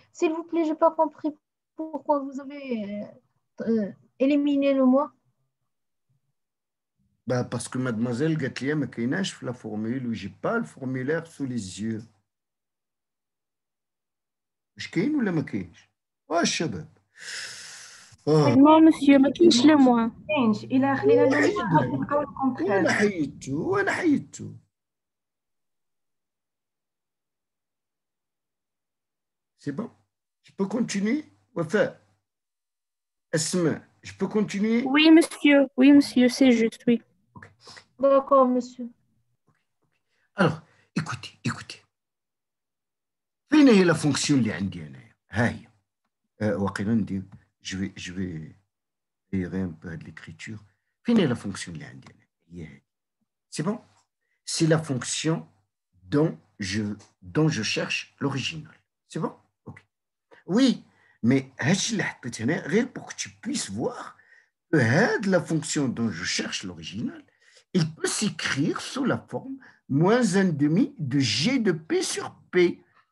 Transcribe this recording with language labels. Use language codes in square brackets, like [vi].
[fr] S'il vous plaît, je n'ai pas compris pourquoi vous avez éliminé le mois. Bah parce que mademoiselle Gatlia m'a fait la formule où j'ai pas le formulaire sous les yeux. [ar] Je كاين ولا ما كاينش؟ الشباب. [fr] Non, monsieur, [ar] ما كاينش [fr] le mois. [ar] إلا خلينا نلقاو الكونترير. وأنا حيدته. [fr] C'est bon? Je peux continuer? Wafa, Asma, je peux continuer? Oui, monsieur, c'est juste, oui. Okay. D'accord, monsieur. Alors, écoutez. [ar] فين هي la fonction اللي عندي أنا؟ هاي. واقيلا ندير [fr] je vais aérer un peu de l'écriture. [ar] فين هي la fonction اللي عندي أنا؟ هي هاي. [fr] C'est bon? C'est la fonction dont je cherche l'original. C'est bon? OK. Oui, mais [ar] هادشي اللي حطيت هنا غير [fr] pour que tu puisses voir que هاد la fonction dont je cherche l'original, il peut s'écrire sous la forme moins 1 demi de G de P sur P.